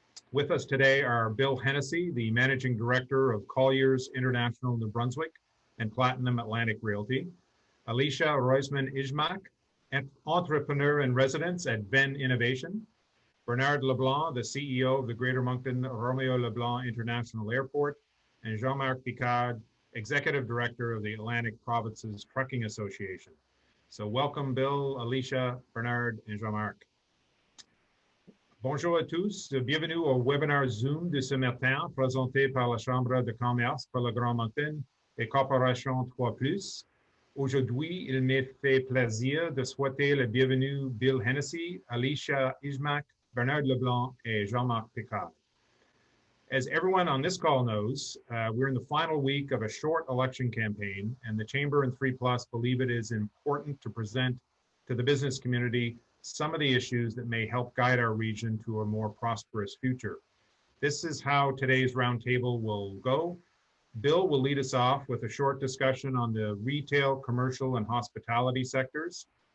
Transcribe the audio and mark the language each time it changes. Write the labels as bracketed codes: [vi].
[en] With us today are Bill Hennessy, the Managing Director of Colliers International New Brunswick and Platinum Atlantic Realty, Alicia Roisman-Ijmak, entrepreneur in residence at Venn Innovation, Bernard Leblanc, the CEO of the Greater Moncton Romeo Leblanc International Airport, and Jean-Marc Picard, Executive Director of the Atlantic Provinces Trucking Association. So welcome Bill, Alicia, Bernard, and Jean-Marc. [fr] Bonjour à tous, bienvenue au webinaire Zoom de ce matin présenté par la Chambre de commerce pour le Grand Moncton et Corporation 3Plus. Aujourd'hui, il me fait plaisir de souhaiter la bienvenue Bill Hennessy, Alicia Ijmak, Bernard Leblanc, et Jean-Marc Picard. [en] As everyone on this call knows, we're in the final week of a short election campaign, and the Chamber and 3Plus believe it is important to present to the business community some of the issues that may help guide our region to a more prosperous future. This is how today's roundtable will go. Bill will lead us off with a short discussion on the retail, commercial, and hospitality sectors.